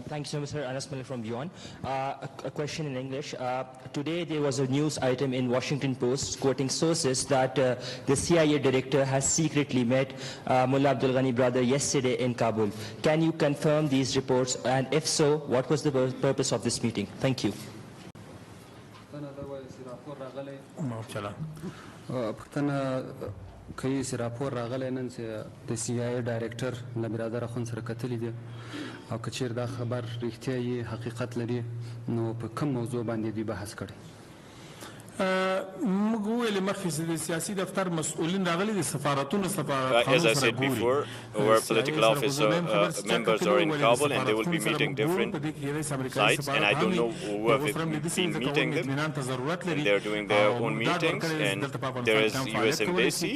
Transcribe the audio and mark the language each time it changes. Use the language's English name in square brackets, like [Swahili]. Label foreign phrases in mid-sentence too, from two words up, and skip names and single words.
[English] Thank you so much, sir. Anas Malik from Beyond. A question in English. Today there was a news item in Washington Post quoting sources that the CIA director has secretly met Mullah Abdul Ghani brother yesterday in Kabul. Can you confirm these reports, and if so, what was the purpose of this meeting? Thank you. [Pashto] پختنه کوي چې راپور راغلی نن چې د سی آی ډایرکټر له برادر اخوند سره کتلی دی او که چیرې دا خبر رښتیا یې حقیقت لري نو په کوم موضوع باندې دوی بحث کړی [English] As I said before, our political office members are in Kabul, and they will be meeting different sites, and I don't know who have been meeting them, and they're doing their own meetings, and there is US Embassy.